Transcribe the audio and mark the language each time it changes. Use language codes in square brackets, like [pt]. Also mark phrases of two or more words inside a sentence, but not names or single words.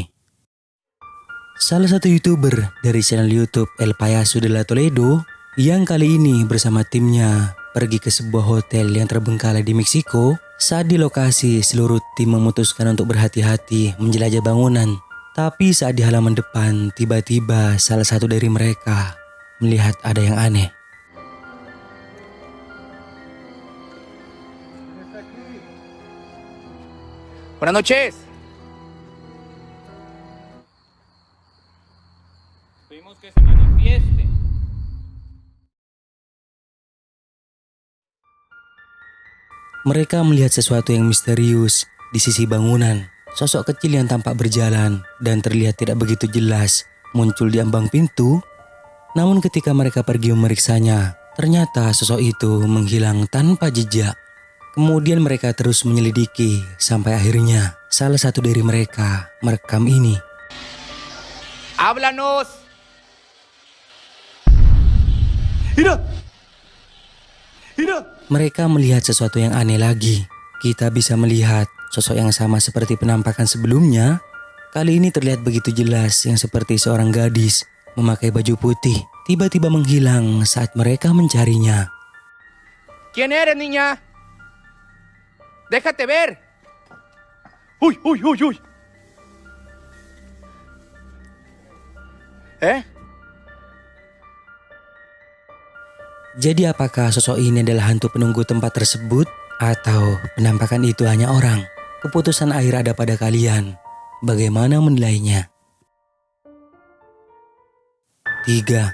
[id] Salah satu YouTuber dari channel YouTube El Payaso de la Toledo yang kali ini bersama timnya pergi ke sebuah hotel yang terbengkalai di Meksiko. Saat di lokasi, seluruh tim memutuskan untuk berhati-hati menjelajah bangunan. Tapi saat di halaman depan, tiba-tiba salah satu dari mereka melihat ada yang aneh. [es] Buenas noches. Pedimos que se manifieste. [id] Mereka melihat sesuatu yang misterius di sisi bangunan. Sosok kecil yang tampak berjalan dan terlihat tidak begitu jelas muncul di ambang pintu. Namun ketika mereka pergi memeriksanya, ternyata sosok itu menghilang tanpa jejak. Kemudian mereka terus menyelidiki sampai akhirnya salah satu dari mereka merekam ini. [es] ¡Háblanos! Mira! Mira! [id] Mereka melihat sesuatu yang aneh lagi. Kita bisa melihat sosok yang sama seperti penampakan sebelumnya. Kali ini terlihat begitu jelas yang seperti seorang gadis memakai baju putih. Tiba-tiba menghilang saat mereka mencarinya. [es] ¿Quién eres, niña? Déjate ver. Uy, uy, uy, uy. ¿Eh? [id] Jadi apakah sosok ini adalah hantu penunggu tempat tersebut? Atau penampakan itu hanya orang? Keputusan akhir ada pada kalian. Bagaimana menilainya? 3.